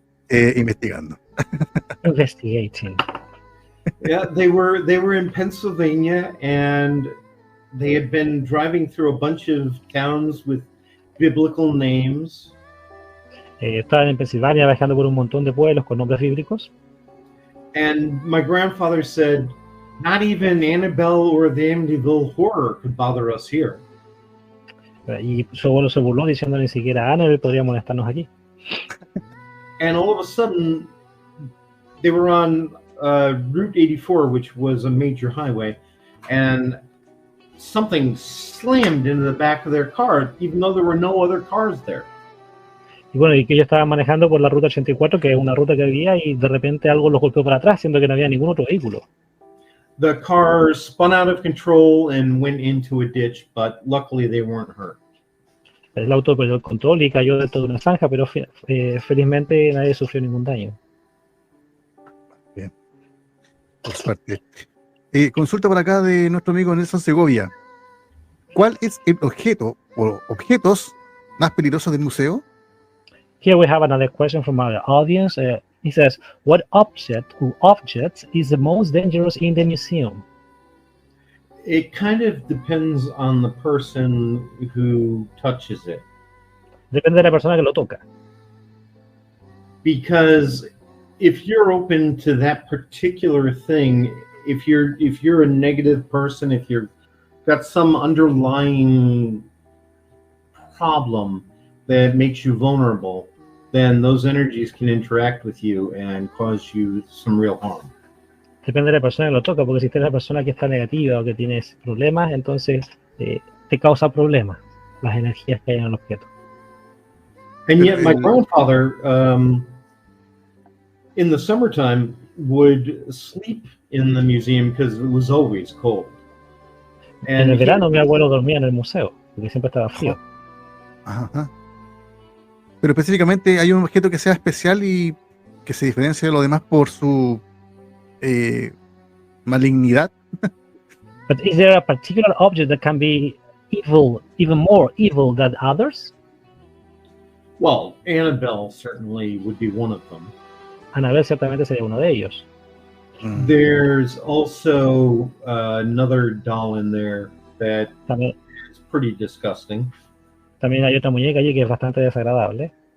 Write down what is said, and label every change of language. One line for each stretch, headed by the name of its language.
Spanish: Investigando.
English: Investigating. Yeah, they were in Pennsylvania, and they had been driving through a bunch of towns with biblical names.
Spanish: Estaban en Pensilvania viajando por un montón de pueblos con nombres bíblicos.
English: And my grandfather said, not even Annabelle or the Amityville Horror could bother us here.
Spanish: Y su abuelo se burló diciendo ni siquiera Annabelle podría molestarnos aquí.
English: And all of a sudden, they were on Route 84, which was a major highway, and something slammed into the back of their car, even though there were no other cars there.
Spanish: Y bueno, y que ellos estaban manejando por la ruta 84, que es una ruta que había, y de repente algo los golpeó para atrás, siendo que no había ningún otro vehículo.
English: The car spun out of control and went into a ditch, but luckily they weren't hurt.
Spanish: El auto perdió el control y cayó dentro de una zanja, pero felizmente nadie sufrió ningún daño. Bien, por suerte. Consulta por acá de nuestro amigo Nelson Segovia. ¿Cuál es el objeto o objetos más peligrosos del museo?
English: Here we have another question from our audience. He says, what object or objects is the most dangerous in the museum? It kind of depends on the person who touches it.
Spanish: Depende de la persona que lo toca.
English: Because if you're open to that particular thing, if you're a negative person, if you've got some underlying problem that makes you vulnerable, then those energies can interact with you and cause you some real harm.
Spanish: Depende de la persona que lo toca, porque si usted es una persona que está negativa o que tiene problemas, entonces te causa problemas las energías que hay en el objeto.
English: And yet my grandfather, in the summertime, would sleep in the museum because it was always cold.
Spanish: En el verano mi abuelo dormía en el museo, porque siempre estaba frío. Ajá. Pero específicamente hay un objeto que sea especial y que se diferencia de lo demás por su malignidad.
English: But is there a particular object that can be evil, even more evil than others? Well, Annabelle certainly would be one of them.
Spanish: Annabelle ciertamente sería uno de ellos.
English: There's also another doll in there that is pretty disgusting.
Spanish: También hay otra muñeca allí que es bastante desagradable.